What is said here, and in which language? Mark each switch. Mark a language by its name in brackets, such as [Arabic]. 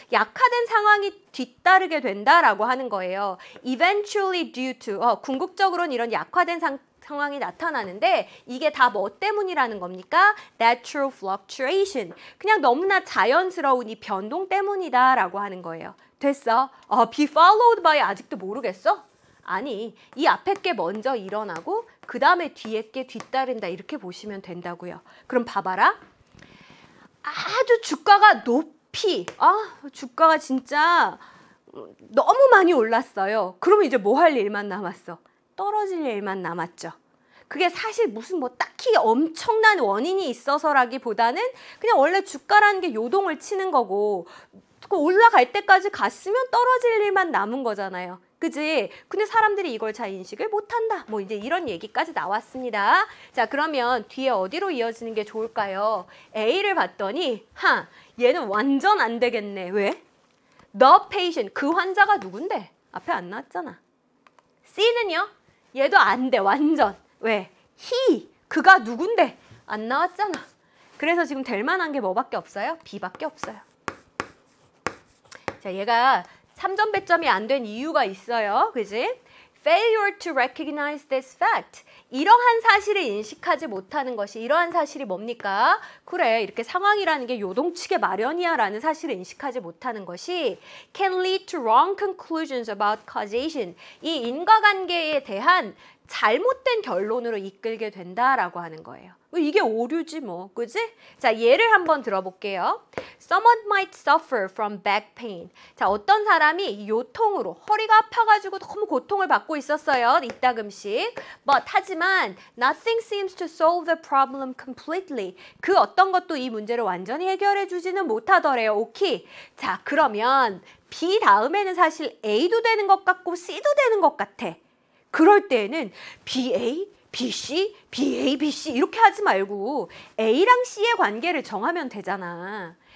[Korean] 약화된 상황이 뒤따르게 된다라고 하는 거예요. [English] eventually due to, [Korean] 궁극적으로는 이런 약화된 상황이 나타나는데 이게 다 뭐 때문이라는 겁니까? [English] natural fluctuation. [Korean] 그냥 너무나 자연스러운 이 변동 때문이다라고 하는 거예요. 됐어? [English] be followed by [Korean] 아직도 모르겠어? 아니, 이 앞에 게 먼저 일어나고 그 다음에 뒤에 게 뒤따른다 이렇게 보시면 된다고요. 그럼 봐봐라. 아주 주가가 주가가 진짜 너무 많이 올랐어요. 그러면 이제 뭐 할 일만 남았어? 떨어질 일만 남았죠. 그게 사실 무슨 뭐 딱히 엄청난 원인이 있어서라기보다는 그냥 원래 주가라는 게 요동을 치는 거고 올라갈 때까지 갔으면 떨어질 일만 남은 거잖아요. 그지? 근데 사람들이 이걸 잘 인식을 못한다. 뭐 이제 이런 얘기까지 나왔습니다. 자, 그러면 뒤에 어디로 이어지는 게 좋을까요? A를 봤더니 얘는 완전 안 되겠네. 왜? [English] The patient, [Korean] 그 환자가 누군데? 앞에 안 나왔잖아. C는요? 얘도 안 돼, 완전. 왜? He, 그가 누군데? 안 나왔잖아. 그래서 지금 될 만한 게 뭐밖에 없어요? B밖에 없어요. 자, 얘가 3점 배점이 안 된 이유가 있어요. 그지? [English] Failure to recognize this fact. [Korean] 이러한 사실을 인식하지 못하는 것이, 이러한 사실이 뭡니까? 그래, 이렇게 상황이라는 게 요동치게 마련이야 라는 사실을 인식하지 못하는 것이 [English] can lead to wrong conclusions about causation. [Korean] 이 인과관계에 대한 잘못된 결론으로 이끌게 된다라고 하는 거예요. 이게 오류지 뭐, 그지? 자, 예를 한번 들어볼게요. [English] Someone might suffer from back pain. [Korean] 자, 어떤 사람이 요통으로 허리가 아파가지고 너무 고통을 받고 있었어요. 이따금씩. [English] 하지만 nothing seems to solve the problem completely. [Korean] 그 어떤 것도 이 문제를 완전히 해결해주지는 못하더래요. 오케이. 자, 그러면 B 다음에는 사실 A도 되는 것 같고 C도 되는 것 같아. 그럴 때에는 BA, BC, BA, BC 이렇게 하지 말고 A랑 C의 관계를 정하면 되잖아.